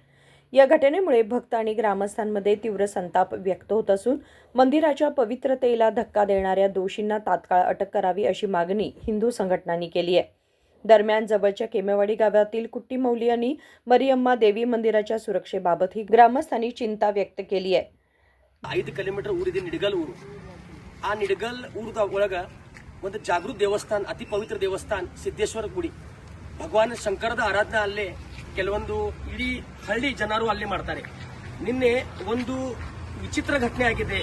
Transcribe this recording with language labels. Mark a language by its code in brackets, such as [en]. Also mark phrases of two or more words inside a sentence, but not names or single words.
[mr] या घटनेमुळे भक्त आणि ग्रामस्थांमध्ये तीव्र संताप व्यक्त होत असून मंदिराच्या पवित्रतेला धक्का देणाऱ्या दोषींना तात्काळ अटक करावी अशी मागणी हिंदू संघटनांनी केली आहे। दरम्यान जवळच्या केमेवाडी गावातील कुट्टी मौली यांनी मरियम्मा देवी मंदिराच्या सुरक्षेबाबतही ग्रामस्थांनी चिंता व्यक्त केली आहे। [kn] 5 ಕಿಲೋಮೀಟರ್ ಊರಿದೆ ನಿಡಗಲ್ ಊರು। ಆ ನಿಡಗಲ್ ಊರದ ಒಳಗ ಒಂದು ಜಾಗೃತ ದೇವಸ್ಥಾನ, ಅತಿ ಪವಿತ್ರ ದೇವಸ್ಥಾನ ಸಿದ್ದೇಶ್ವರ ಗುಡಿ, ಭಗವಾನ್ ಶಂಕರದ ಆರಾಧನಾ ಅಲ್ಲೇ ಕೆಲವೊಂದು ಇಡೀ ಹಳ್ಳಿ ಜನರು ಅಲ್ಲೇ ಮಾಡ್ತಾರೆ। ನಿನ್ನೆ ಒಂದು ವಿಚಿತ್ರ ಘಟನೆ ಆಗಿದೆ।